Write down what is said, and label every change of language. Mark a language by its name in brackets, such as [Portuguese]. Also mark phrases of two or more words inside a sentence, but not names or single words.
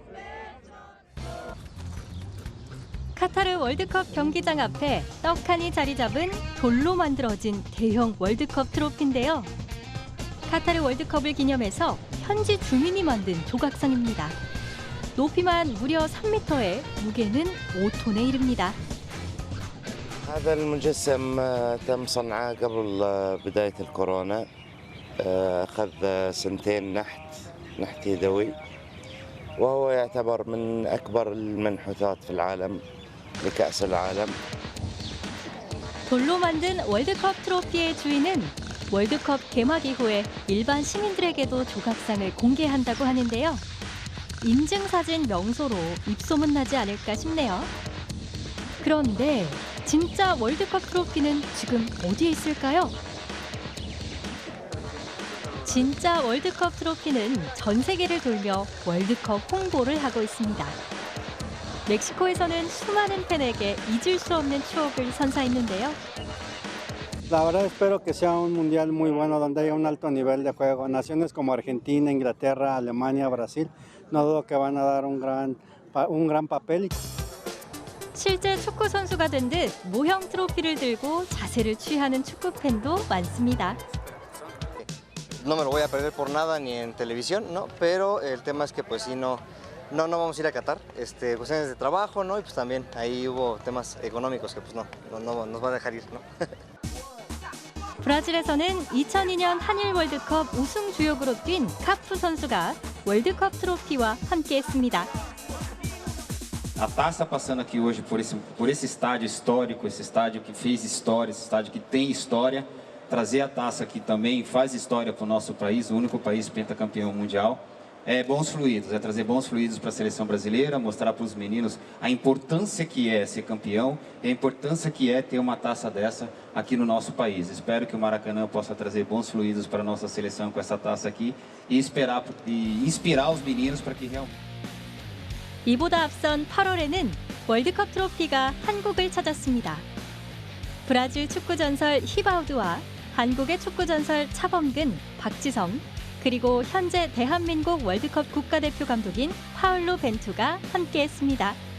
[Korean] 카타르 월드컵 경기장 앞에 떡하니 자리 잡은 돌로 만들어진 대형 월드컵 트로피인데요. 카타르 월드컵을 기념해서 현지 주민이 만든 조각상입니다. 높이만 무려 3m에 무게는 5톤에 이릅니다. [Arabic] هذا المجسم تم صنعه قبل بداية الكورونا. أخذ سنتين نحت يدوي وهو يعتبر من أكبر المنحوتات في العالم لكأس العالم. [Korean] 돌로 만든 월드컵 트로피의 주인은 월드컵 개막 이후에 일반 시민들에게도 조각상을 공개한다고 하는데요. 인증사진 명소로 입소문 나지 않을까 싶네요. 그런데 진짜 월드컵 트로피는 지금 어디에 있을까요? 진짜 월드컵 트로피는 전 세계를 돌며 월드컵 홍보를 하고 있습니다. 멕시코에서는 수많은 팬에게 잊을 수 없는 추억을 선사했는데요. [Spanish] La verdad espero que sea un mundial muy bueno donde haya un alto nivel de juego. Naciones como Argentina, Inglaterra, Alemania, Brasil, no dudo que van a dar un gran papel. [Korean] 실제 축구 선수가 된 듯 모형 트로피를 들고 자세를 취하는 축구 팬도 많습니다. [Spanish] No me lo voy a perder por nada ni en televisión, ¿no? Pero el tema es que pues sí no vamos a ir a Qatar, cuestiones de trabajo, ¿no? Y pues también ahí hubo temas económicos que pues no nos va a dejar ir, ¿no? [Korean] 브라질에서는 2002년 한일 월드컵 우승 주역으로 뛴 카프 선수가 월드컵 트로피와 함께했습니다. [Portuguese] A taça passando aqui hoje por esse estádio histórico, esse estádio que fez história, esse estádio que tem história, trazer a taça aqui também faz história para o nosso país, o único país pentacampeão mundial. Bons fluidos, trazer bons fluidos para a seleção brasileira, mostrar para os meninos a importância que é ser campeão e a importância que é ter uma taça dessa aqui no nosso país. Espero que o Maracanã possa trazer bons fluidos para a nossa seleção com essa taça aqui e inspirar os meninos para que realmente... [Korean] 이보다 앞선 8월에는 월드컵 트로피가 한국을 찾았습니다. 브라질 축구 전설 히바우드와 한국의 축구 전설 차범근, 박지성, 그리고 현재 대한민국 월드컵 국가대표 감독인 파울로 벤투가 함께했습니다.